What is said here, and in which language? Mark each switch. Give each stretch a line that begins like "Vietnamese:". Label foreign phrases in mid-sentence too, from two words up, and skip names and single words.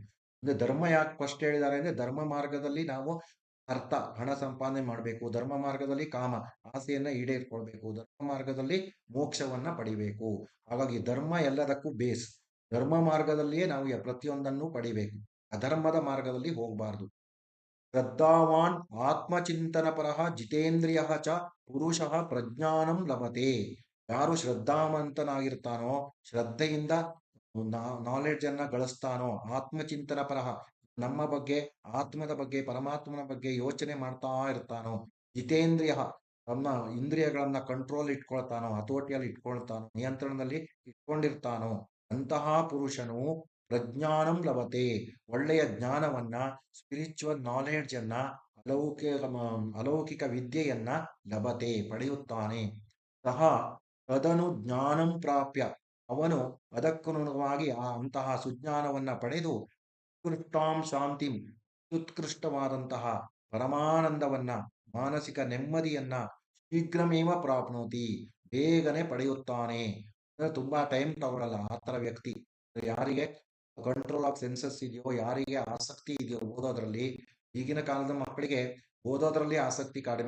Kannada: ಅಂದ್ರೆ ಧರ್ಮ ಯಾಕೆ ಫಸ್ಟ್ ಹೇಳಿದ್ದಾರೆ ಅಂದ್ರೆ, ಧರ್ಮ ಮಾರ್ಗದಲ್ಲಿ ನಾವು ಅರ್ಥ ಹಣ ಸಂಪಾದನೆ ಮಾಡಬೇಕು, ಧರ್ಮ ಮಾರ್ಗದಲ್ಲಿ ಕಾಮ ಆಸೆಯನ್ನ ಈಡೇರಿಕೊಳ್ಬೇಕು, ಧರ್ಮ ಮಾರ್ಗದಲ್ಲಿ ಮೋಕ್ಷವನ್ನ ಪಡಿಬೇಕು. ಹಾಗಾಗಿ ಧರ್ಮ ಎಲ್ಲದಕ್ಕೂ ಬೇಸ್. ಧರ್ಮ ಮಾರ್ಗದಲ್ಲಿಯೇ ನಾವು ಪ್ರತಿಯೊಂದನ್ನು ಪಡಿಬೇಕು, ಅಧರ್ಮದ ಮಾರ್ಗದಲ್ಲಿ ಹೋಗಬಾರ್ದು.
Sanskrit: ಶ್ರದ್ಧಾವಾನ್ ಆತ್ಮಚಿಂತನ ಪರಃ ಜಿತೇಂದ್ರಿಯ ಚ ಪುರುಷಃ ಪ್ರಜ್ಞಾನಂ ಲಭತೆ.
Kannada: ಯಾರು ಶ್ರದ್ಧಾವಂತನಾಗಿರ್ತಾನೋ, ಶ್ರದ್ಧೆಯಿಂದ ನಾಲೆಡ್ಜ್ ಅನ್ನ ಗಳಿಸ್ತಾನೋ,
Sanskrit: ಆತ್ಮಚಿಂತನ ಪರಃ,
Kannada: ನಮ್ಮ ಬಗ್ಗೆ, ಆತ್ಮದ ಬಗ್ಗೆ, ಪರಮಾತ್ಮನ ಬಗ್ಗೆ ಯೋಚನೆ ಮಾಡ್ತಾ ಇರ್ತಾನೋ, ಜಿತೇಂದ್ರಿಯ, ತನ್ನ ಇಂದ್ರಿಯಗಳನ್ನ ಕಂಟ್ರೋಲ್ ಇಟ್ಕೊಳ್ತಾನೋ, ಹತೋಟಿಯಲ್ಲಿ ಇಟ್ಕೊಳ್ತಾನೋ, ನಿಯಂತ್ರಣದಲ್ಲಿ ಇಟ್ಕೊಂಡಿರ್ತಾನೋ, ಅಂತಹ ಪುರುಷನು
Sanskrit: ಪ್ರಜ್ಞಾನಂ ಲಭತೆ,
Kannada: ಒಳ್ಳೆಯ ಜ್ಞಾನವನ್ನ,
English: spiritual knowledge
Kannada: ಅನ್ನ, ಅಲೌಕಿಕ ವಿದ್ಯೆಯನ್ನ ಲಭತೆ, ಪಡೆಯುತ್ತಾನೆ.
Sanskrit: ಸಹ ತದನು ಜ್ಞಾನಂ ಪ್ರಾಪ್ಯ,
Kannada: ಅವನು ಅದಕ್ಕನುಗುಣವಾಗಿ ಅಂತಹ ಸುಜ್ಞಾನವನ್ನ ಪಡೆದು
Sanskrit: ಉತ್ಕೃಷ್ಟಾಂ ಶಾಂತಿಂ,
Kannada: ಉತ್ಕೃಷ್ಟವಾದಂತಹ ಪರಮಾನಂದವನ್ನ, ಮಾನಸಿಕ ನೆಮ್ಮದಿಯನ್ನ
Sanskrit: ಶೀಘ್ರಮೇವ ಪ್ರಾಪ್ನೋತಿ,
Kannada: ಬೇಗನೆ ಪಡೆಯುತ್ತಾನೆ. ಅಂದ್ರೆ ತುಂಬಾ ಟೈಮ್ ತಗೊಳ್ಳಲ್ಲ ಆ ತರ ವ್ಯಕ್ತಿ. ಯಾರಿಗೆ
English: control of senses
Kannada: ಇದೆಯೋ, ಯಾರಿಗೆ ಆಸಕ್ತಿ ಇದೆಯೋ ಓದೋದ್ರಲ್ಲಿ, ಈಗಿನ ಕಾಲದ ಮಕ್ಕಳಿಗೆ ಓದೋದ್ರಲ್ಲಿ ಆಸಕ್ತಿ ಕಡಿಮೆ.